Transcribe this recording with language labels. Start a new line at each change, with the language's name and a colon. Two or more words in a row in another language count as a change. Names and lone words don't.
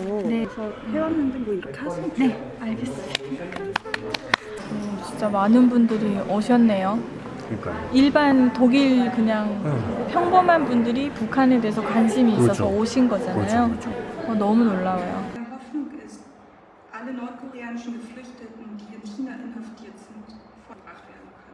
Korean: 네. 그래서 해왔는데 뭐 이렇게 하시면 돼요. 네, 알겠습니다. 진짜 많은 분들이 오셨네요. 그러니까요. 일반 독일 그냥 평범한 분들이 북한에 대해서 관심이 있어서 그렇죠. 오신 거잖아요. 그렇죠. 너무 놀라워요.
German: Der Hoffnung ist, alle nordkoreanischen Geflüchteten, die in China inhaftiert sind, vollbracht werden kann.